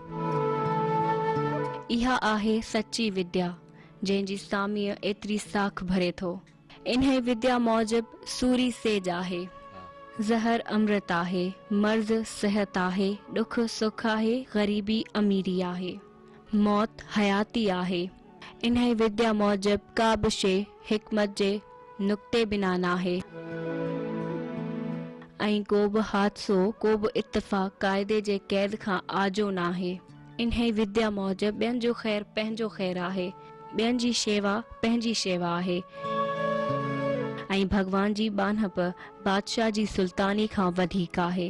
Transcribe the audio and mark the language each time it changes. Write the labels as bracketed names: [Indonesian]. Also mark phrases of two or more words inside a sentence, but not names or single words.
[Sindhi] इहा आहे सच्ची विद्या जंहिंजी सामीअ एतिरी साख भरे थो। इन्हे विद्या मौजब सूरी सेज आहे, ज़हर अमृत आहे, मर्ज़ सिहत आहे, ॾुख सुख आहे, ग़रीबी अमीरी आहे, मौत हयाती आहे। इन्हे विद्या मौजब का बि शइ हिकमत जे नुक्ते बिना नाहे ऐं को बि हादसो, को बि इत्तफ़ाक़ क़ाइदे जे क़ैद खां आजो नाहे। इन्हे विद्या मौजब ॿियनि जो ख़ैर पंहिंजो ख़ैर आहे, ॿियनि जी शेवा पंहिंजी शेवा आहे ऐं भॻवान जी बानहप बादशाह जी सुल्तानी खां वधीक आहे।